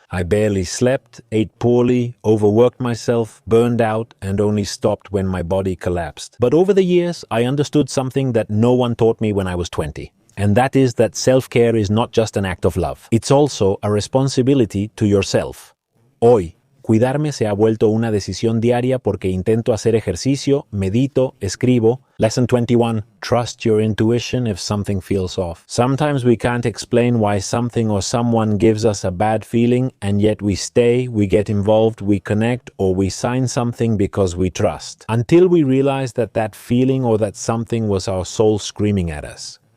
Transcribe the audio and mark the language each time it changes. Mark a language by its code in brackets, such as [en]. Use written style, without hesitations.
[en] I barely slept, ate poorly, overworked myself, burned out, and only stopped when my body collapsed. But over the years, I understood something that no one taught me when I was 20. And that is that self-care is not just an act of love. It's also a responsibility to yourself. [es] Hoy, cuidarme se ha vuelto una decisión diaria porque intento hacer ejercicio, medito, escribo. [en] Lesson 21. Trust your intuition if something feels off. Sometimes we can't explain why something or someone gives us a bad feeling, and yet we stay, we get involved, we connect, or we sign something because we trust. Until we realize that that feeling or that something was our soul screaming at us.